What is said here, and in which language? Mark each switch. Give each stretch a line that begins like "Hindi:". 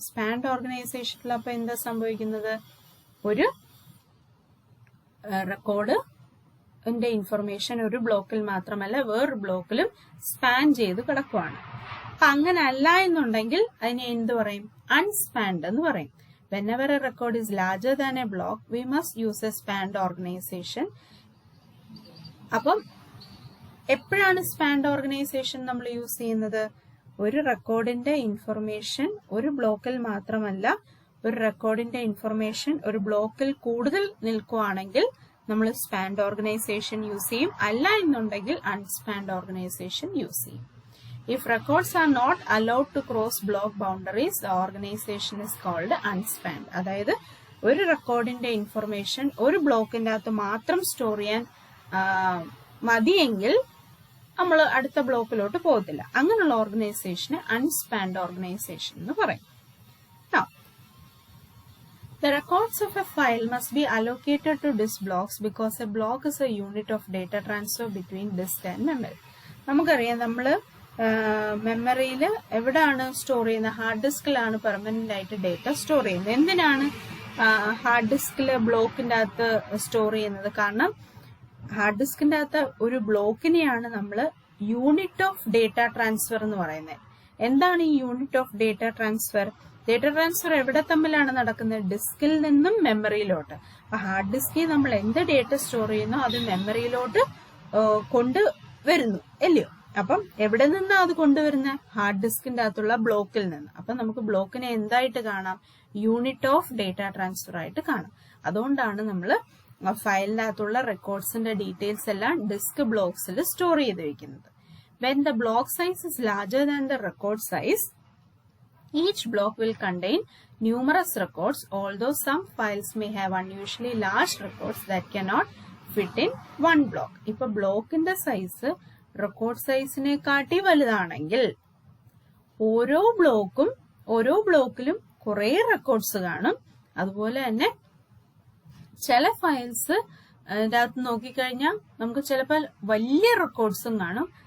Malayalam: Spanned ഓർഗനൈസേഷനിൽ അപ്പൊ എന്താ സംഭവിക്കുന്നത്, ഒരു റെക്കോർഡ് ഇൻഫർമേഷൻ ഒരു ബ്ലോക്കിൽ മാത്രമല്ല വേറൊരു ബ്ലോക്കിലും സ്പാൻ ചെയ്ത് കിടക്കുവാണ്. അപ്പൊ അങ്ങനെ അല്ല എന്നുണ്ടെങ്കിൽ അതിനെ എന്ത് പറയും, അൺസ്പാൻഡ് എന്ന് പറയും.
English: whenever a record is larger than a block we must use a spanned organization.
Malayalam: അപ്പം എപ്പോഴാണ് സ്പാൻഡ് ഓർഗനൈസേഷൻ നമ്മൾ യൂസ് ചെയ്യുന്നത്, ഒരു റെക്കോർഡിന്റെ ഇൻഫർമേഷൻ ഒരു ബ്ലോക്കിൽ മാത്രമല്ല ഒരു റെക്കോർഡിന്റെ ഇൻഫർമേഷൻ ഒരു ബ്ലോക്കിൽ കൂടുതൽ നിൽക്കുവാണെങ്കിൽ നമ്മൾ സ്പാൻഡ് ഓർഗനൈസേഷൻ യൂസ് ചെയ്യും. അല്ല എന്നുണ്ടെങ്കിൽ അൺസ്പാൻഡ് ഓർഗനൈസേഷൻ യൂസ് ചെയ്യും.
English: If records are not allowed to cross block boundaries the organisation is called unspanned.
Malayalam: അതായത് ഒരു റെക്കോർഡിന്റെ ഇൻഫർമേഷൻ ഒരു ബ്ലോക്കിന്റെ അകത്ത് മാത്രം സ്റ്റോർ ചെയ്യാൻ മതിയെങ്കിൽ നമ്മൾ അടുത്ത ബ്ലോക്കിലോട്ട് പോകത്തില്ല. അങ്ങനെയുള്ള ഓർഗനൈസേഷനെ അൺസ്പാൻഡ് ഓർഗനൈസേഷൻ എന്ന് പറയും.
English: The records of a file must be allocated to disk blocks because a block is a unit of data transfer between disk and memory.
Malayalam: നമുക്കറിയാം നമ്മൾ മെമ്മറിയിൽ എവിടെയാണ് സ്റ്റോർ ചെയ്യുന്നത്, ഹാർഡ് ഡിസ്കിലാണ് പെർമനന്റ് ആയിട്ട് ഡേറ്റ സ്റ്റോർ ചെയ്യുന്നത്. എന്തിനാണ് ഹാർഡ് ഡിസ്കില് ബ്ലോക്കിന്റെ അകത്ത് സ്റ്റോർ ചെയ്യുന്നത്, കാരണം ഹാർഡ് ഡിസ്കിന്റെ അകത്ത് ഒരു ബ്ലോക്കിനെയാണ് നമ്മൾ യൂണിറ്റ് ഓഫ് ഡേറ്റ ട്രാൻസ്ഫർ എന്ന് പറയുന്നത്. എന്താണ് ഈ unit of data transfer? Data transfer എവിടെ തമ്മിലാണ് നടക്കുന്നത്, ഡിസ്കിൽ നിന്നും മെമ്മറിയിലോട്ട്. അപ്പൊ ഹാർഡ് ഡിസ്കിൽ നമ്മൾ എന്ത് ഡേറ്റ സ്റ്റോർ ചെയ്യുന്നോ അത് മെമ്മറിയിലോട്ട് കൊണ്ടുവരുന്നു അല്ലയോ. അപ്പം എവിടെ നിന്നാ അത് കൊണ്ടുവരുന്നത്, ഹാർഡ് ഡിസ്കിന്റെ അകത്തുള്ള ബ്ലോക്കിൽ നിന്ന്. അപ്പൊ നമുക്ക് ബ്ലോക്കിനെ എന്തായിട്ട് കാണാം, യൂണിറ്റ് ഓഫ് ഡേറ്റ ട്രാൻസ്ഫർ ആയിട്ട് കാണാം. അതുകൊണ്ടാണ് നമ്മൾ ആ ഫയലിനകത്തുള്ള റെക്കോർഡ്സിന്റെ ഡീറ്റെയിൽസ് എല്ലാം ഡിസ്ക് ബ്ലോക്സിൽ സ്റ്റോർ ചെയ്ത് വെക്കുന്നത്.
English: When the block size is larger than the record size, each block will contain numerous records, although some files may have unusually large records that cannot fit in one block.
Malayalam: ഇപ്പൊ ബ്ലോക്കിന്റെ size record സൈസിനെ കാട്ടി വലുതാണെങ്കിൽ ഓരോ ബ്ലോക്കിലും കുറെ records കാണും. അതുപോലെ തന്നെ ചില ഫയൽസ് അതിനകത്ത് നോക്കിക്കഴിഞ്ഞാൽ നമുക്ക് ചിലപ്പോൾ വലിയ റെക്കോർഡ്സും കാണും.